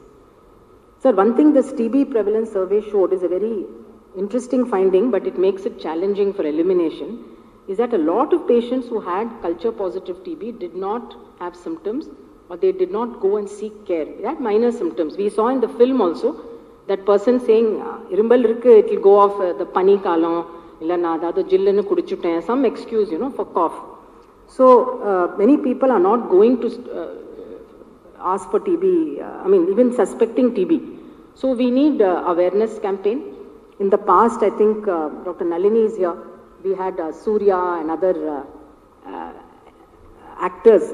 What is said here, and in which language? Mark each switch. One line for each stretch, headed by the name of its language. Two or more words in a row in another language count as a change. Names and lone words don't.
English: Sir, one thing this TB prevalence survey showed is a very interesting finding, but it makes it challenging for elimination, is that a lot of patients who had culture positive TB did not have symptoms, or they did not go and seek care. They had minor symptoms. We saw in the film also that person saying,
Tamil: "இருமல் இருக்கு,
English: it will go off the
Tamil: பனி காலம், இல்ல நா அதது ஜில்லுனு குடிச்சுட்டேன்,"
English: some excuse, for cough. So many people are not going to ask for TB, even suspecting TB. So we need awareness campaign. In the past, I think Dr. Nalini is here. We had Surya and other actors.